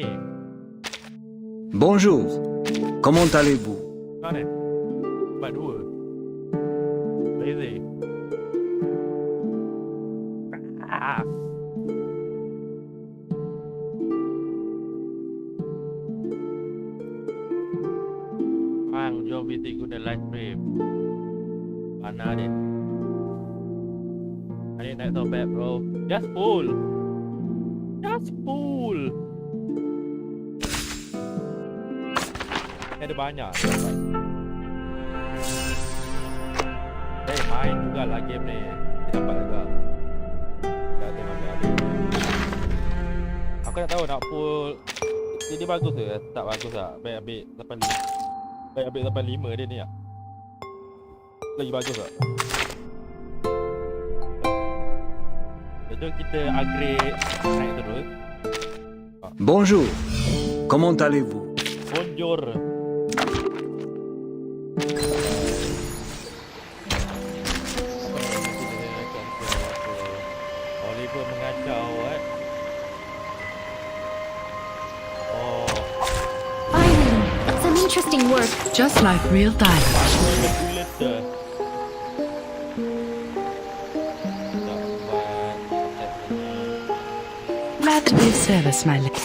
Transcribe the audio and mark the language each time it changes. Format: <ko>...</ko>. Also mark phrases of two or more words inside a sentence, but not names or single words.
<fr>Bonjour. Comment allez-vous?</fr> <ms>Mana? Empat dua. Lazy. Ah. Bang, jom kita guna</ms> <en>live stream.</en> <ms>Mana ni? Ini naik topet bro.</ms> <en>Just pull. Just pull.</en> <ms>Ada banyak. Main juga lah game ni. Kita dapat juga. Dah tengok ada. aku nak tahu nak pull dia bagus ke? Tak bagus tak? Baik ambil 85. Baik ambil 85 dia ni lah. Lagi bagus tak? Jom kita upgrade naik terus.</ms> <fr>Bonjour. Comment allez-vous?</fr> <ms>Bonjour. Oliver mengacau Oh,</ms> <en>Finally, some interesting work. Just like real diamonds. manipulator. Glad to be of service, my lady.</en>